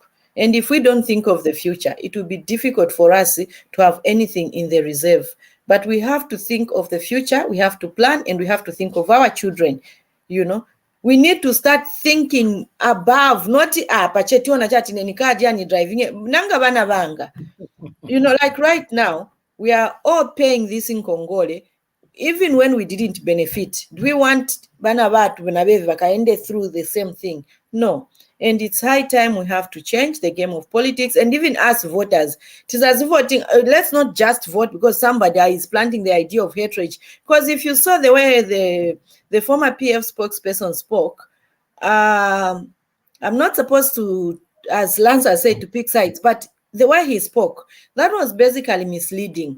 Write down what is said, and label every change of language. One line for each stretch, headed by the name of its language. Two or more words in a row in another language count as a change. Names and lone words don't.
English: And if we don't think of the future, it will be difficult for us to have anything in the reserve. But we have to think of the future, we have to plan, and we have to think of our children. We need to start thinking above, not driving
Bemba: nanga bana banga.
English: Like right now, we are all paying this in Congole, even when we didn't benefit. Do we want
Bemba: bana batu bakaende
English: through the same thing? No. And it's high time we have to change the game of politics. And even us voters, it is as if voting, let's not just vote because somebody is planting the idea of hatred. Because if you saw the way the former PF spokesperson spoke, I'm not supposed to, as Lance has said, to pick sides, but the way he spoke, that was basically misleading.